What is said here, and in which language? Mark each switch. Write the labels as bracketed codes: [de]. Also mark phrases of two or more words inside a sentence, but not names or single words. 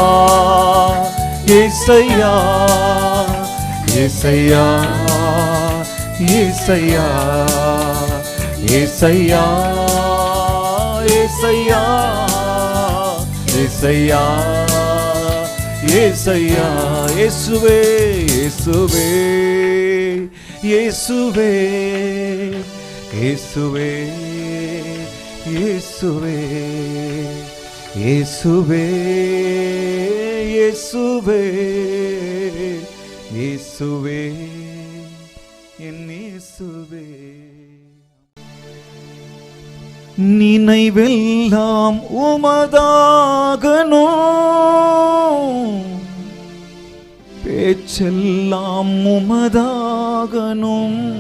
[kn] ಏಸಯ್ಯ ಏಸಯ್ಯ ಏಸಯ್ಯ ಏಸಯ್ಯ ಏಸಯ್ಯ ಏಸಯ್ಯ ಏಸಯ್ಯ ಯೇಸುವೇ ಯೇಸುವೇ [ta] ಯೇಸುವೇ ಯೇಸುವೇ இயேசுவே இயேசுவே இயேசுவே இயேசுவே என் இயேசுவே. நினைவெல்லாம் உமதாகணும், பேச்செல்லாம் உமதாகணும்.